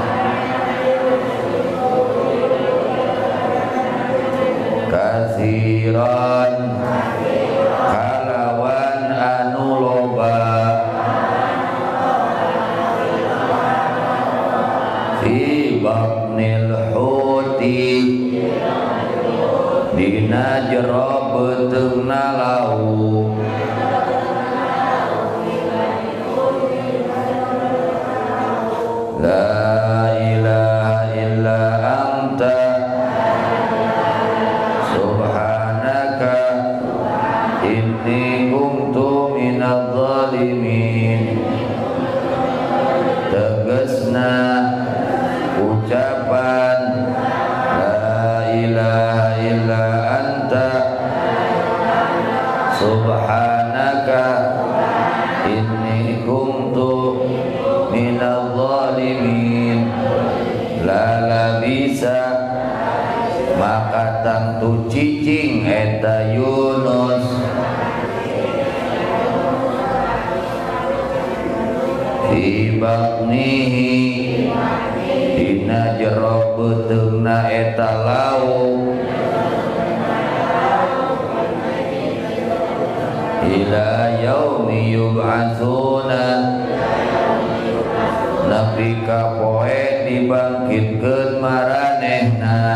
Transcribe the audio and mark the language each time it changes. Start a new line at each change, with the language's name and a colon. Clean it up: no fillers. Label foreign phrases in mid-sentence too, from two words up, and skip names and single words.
Arabic: كثيرا
Sundanese: kalawan anu loba
Arabic: في بطن الحوت
Sundanese: dina jero beteungna lauk
Arabic: لا إله إلا أنت سبحانك إني كنت من الظالمين
Sundanese: tegasna ucapan
Arabic: لا إله إلا أنت سبحانك إني كنت من الظالمين
Sundanese: la bisa maka tangtu cicing eta Yunus
Arabic: في بطنه
Sundanese: dina jero beteungna eta lauk
Arabic: إلى يوم يبعثون
Sundanese: nepi ka poe dibangkitkeun maranehna